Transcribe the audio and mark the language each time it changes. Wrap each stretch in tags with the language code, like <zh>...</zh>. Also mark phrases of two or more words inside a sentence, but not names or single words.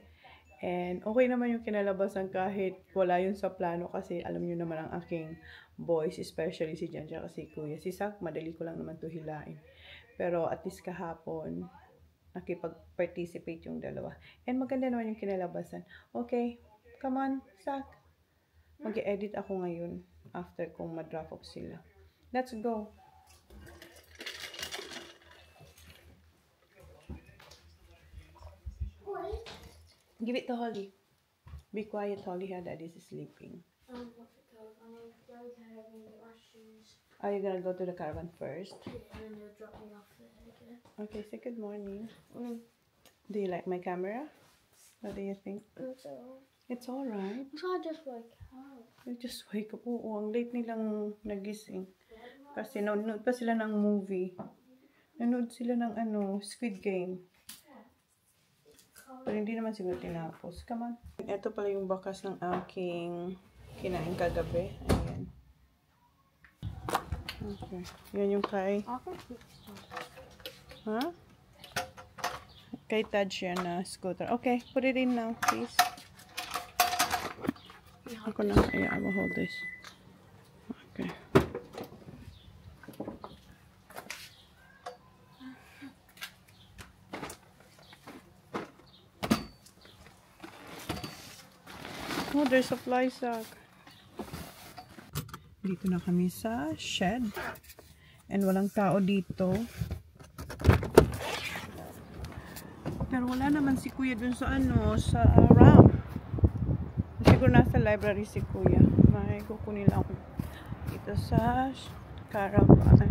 <tl>And okay naman yung kinalabasan kahit wala yun sa plano kasi alam nyo naman ang aking boys, especially si Jan at si Kuya. Si Zach, madali ko lang naman to hilain. Pero</tl> <en>at least</en> <tl>kahapon, nakipag-participate yung dalawa. And maganda naman yung kinalabasan.</tl> <en>Okay, come on, Zach.</en> <tl>Mag-edit ako ngayon after kong ma-drop off sila.</tl> <en>Let's go. Give it to Holly. Be quiet, Holly. Her daddy is sleeping. Are you gonna go to the caravan first? Yeah, and they'll drop me off there again. Okay, say good morning. Do you like my camera? What do you think? It's alright. So I just wake up. You just wake up.</en> <tl>Oo, ang late nilang nagising. Kasi nanonood pa sila ng movie. Nanonood sila ng Squid Game. Pero hindi naman siguro tinapos.</tl> <en>Come on.</en> <tl>Ito pala yung bakas ng aking kinain kagabi. Ayan. Okay. Yan yung kay... Huh? Kay Taj yan na scooter.</tl> <en>Okay, put it in now, please.</en> <tl>Ako na.</tl> <en>Yeah, I will hold this. Okay. Oh, there's a fly sack.</en> <tl>Dito na kami sa shed. And walang tao dito. Pero wala naman si Kuya dun sa sa ramp. Siguro nasa library si Kuya. May kukunin lang ako dito sa caravan.</tl>